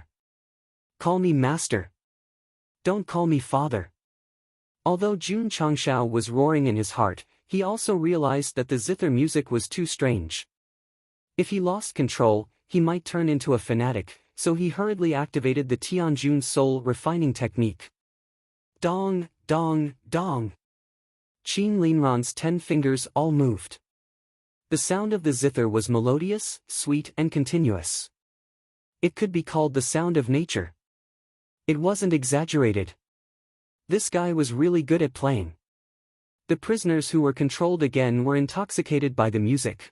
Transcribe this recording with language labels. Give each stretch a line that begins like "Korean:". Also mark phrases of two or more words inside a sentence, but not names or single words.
English: Call me master. Don't call me father. Although Jun Changshao was roaring in his heart, he also realized that the zither music was too strange. If he lost control, he might turn into a fanatic, so he hurriedly activated the Tianjun soul refining technique. Dong, dong, dong. Qin Linran's 10 fingers all moved. The sound of the zither was melodious, sweet and continuous. It could be called the sound of nature. It wasn't exaggerated. This guy was really good at playing. The prisoners who were controlled again were intoxicated by the music.